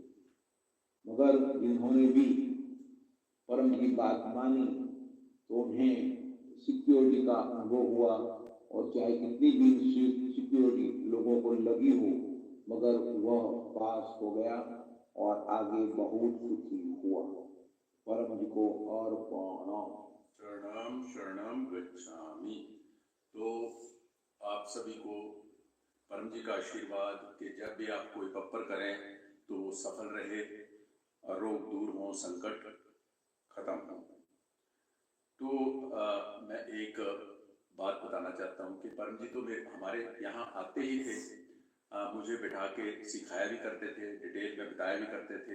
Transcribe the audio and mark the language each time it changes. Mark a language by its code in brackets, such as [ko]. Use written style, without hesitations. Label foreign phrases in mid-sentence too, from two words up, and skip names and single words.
[hi] मगर जिन्होंने भी परम की बात मानी तो उन्हें सिक्योरिटी का अनुभव हुआ और चाहे कितनी भी सिक्योरिटी लोगों को लगी हो, मगर वह पास हो गया और आगे बहुत सुखी हुआ। परम जी को और [sa] शरणम शरणम गच्छामि। [hi] तो आप सभी को परम जी का आशीर्वाद कि जब भी आप कोई पप्पर करें तो वो सफल रहे, रोग दूर हो, संकट खत्म हो। तो मैं एक बात बताना चाहता हूँ कि परम जी तो हमारे यहाँ आते ही थे, मुझे बैठा के सिखाया भी करते थे, डिटेल में बताया भी करते थे।